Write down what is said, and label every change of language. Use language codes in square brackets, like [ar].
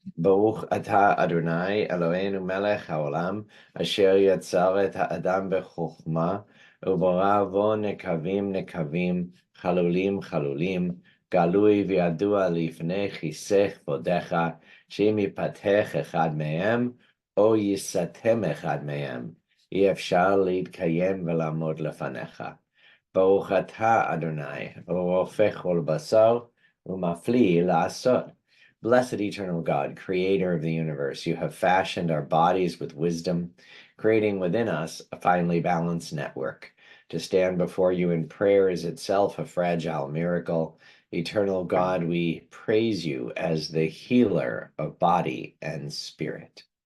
[he] Baruch atah Adonai Eloheinu melech haolam, asher yatzar et ha'adam bechokma, u'bara bo nekavim, chalulim, galui v'yadua lifnei chisech vodecha, she'im yipatech echad mehem, o yisatem echad mehem, אי אפשר להתקיים ולעמוד לפניך. ברוך אתה אדוני, רופא כל בשר, ומפליא לעשות. [en] Blessed eternal God, creator of the universe, you have fashioned our bodies with wisdom, creating within us a finely balanced network. To stand before you in prayer is itself a fragile miracle. Eternal God, we praise you as the healer of body and spirit.